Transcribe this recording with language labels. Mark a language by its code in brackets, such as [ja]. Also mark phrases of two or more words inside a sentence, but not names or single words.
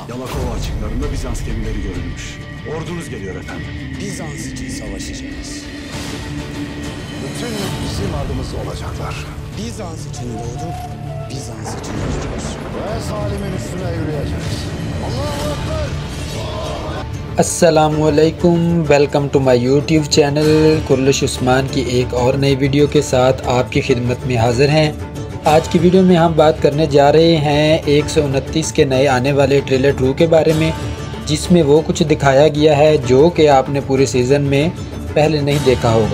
[tr] Yalakova açıklarında Bizans gemileri görülmüş. Ordunuz geliyor efendim. Bizans için savaşacağız. Bütün yük bizim adımız olacaklar. Bizans için doğduk, Bizans için öleceğiz. Ve Salim'in üstüne yürüyeceğiz. [ar] الله أكبر! [en] अस्सलामुअलैकुम, welcome to my YouTube channel. [hi] कुर्लिश उस्मान की एक और नई वीडियो के साथ आपकी खिदमत में हाज़िर हैं। आज की वीडियो में हम बात करने जा रहे हैं 129 के नए आने वाले ट्रेलर 2 के बारे में, जिसमें वो कुछ दिखाया गया है जो कि आपने पूरे सीज़न में पहले नहीं देखा होगा।